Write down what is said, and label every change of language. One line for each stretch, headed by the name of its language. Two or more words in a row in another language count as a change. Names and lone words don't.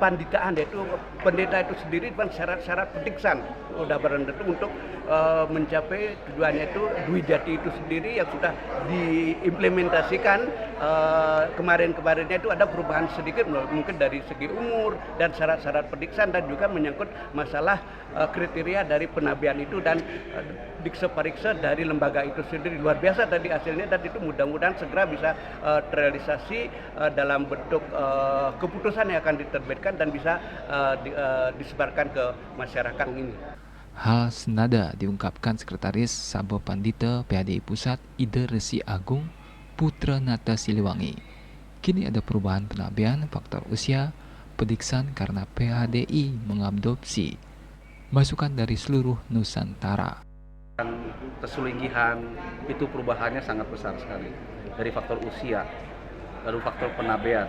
Indonesian: Panditaan yaitu pendeta itu sendiri kan syarat-syarat pediksan udah tentu untuk mencapai tujuannya itu Dwi Jati itu sendiri yang sudah diimplementasikan kemarin-kemarinnya itu ada perubahan sedikit mungkin dari segi umur dan syarat-syarat pediksan dan juga menyangkut masalah kriteria dari penabian itu dan dikse parikse dari lembaga itu sendiri. Luar biasa tadi hasilnya dan itu mudah-mudahan segera bisa terrealisasi dalam bentuk keputusan yang akan diterbitkan dan bisa disebarkan ke masyarakat ini. Hal senada diungkapkan Sekretaris Sabha Pandita PHDI Pusat Ide Resi Agung Putra Nata Siliwangi. Kini ada perubahan penabian faktor usia pediksan karena PHDI mengadopsi masukan dari seluruh Nusantara. Kesuligihan itu perubahannya sangat besar sekali dari faktor usia lalu faktor penabian.